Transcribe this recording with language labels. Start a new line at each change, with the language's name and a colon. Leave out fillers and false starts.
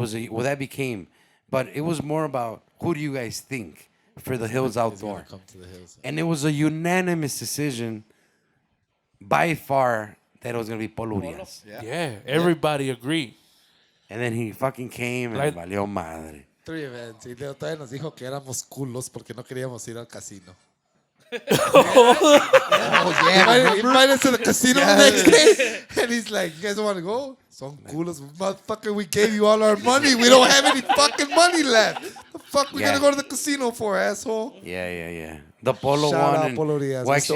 English: Well, that became, but it was more about who do you guys think for the hills outdoor, Come to the hills. and it was a unanimous decision, by far, that it was gonna be Polo Urias. Yeah, everybody agreed. And then he fucking came and Like-
Spanish: valió madre.
English: 3 events.
Spanish: Y Leo todavía nos dijo que éramos culos porque no queríamos ir al casino.
English: Oh yeah. He invited us to the casino the next day. And he's like, you guys don't want to go?
Spanish: Son culos.
English: Motherfucker, we gave you all our money. We don't have any fucking money left. The fuck we Yeah. gonna go to the casino for, asshole? Yeah. The Polo Shout one. out and- Polo Diaz. Well, We still